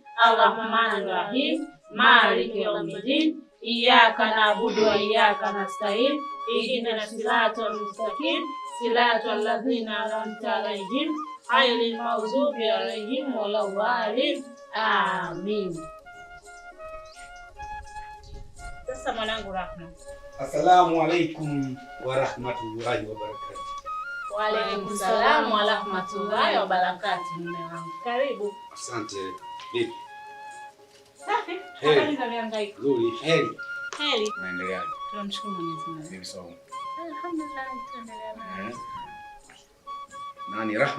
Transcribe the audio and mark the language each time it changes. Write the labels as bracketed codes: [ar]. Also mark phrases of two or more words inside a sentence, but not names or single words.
[ar] الرحمن الرحيم مالك يوم الدين. إياك نعبد وإياك نستعين اهدنا الصراط المستقيم. صراط الذين أنعمت عليهم غير المغضوب عليهم ولا الضالين. Amin. [sw] Sasa mwanangu Rahma. [ar] السلام عليكم ورحمة الله وبركاته. وعليكم السلام ورحمة الله وبركاته. [sw] Mume wangu. Karibu. Asante. Vipi? Safi. Heri. Nzuri. Heri. Heri. Naendeleaje? Tunamshukuru Mwenyezi Mungu. Vipi sawa? Alhamdulillah, tunaendelea. Nani Rahma?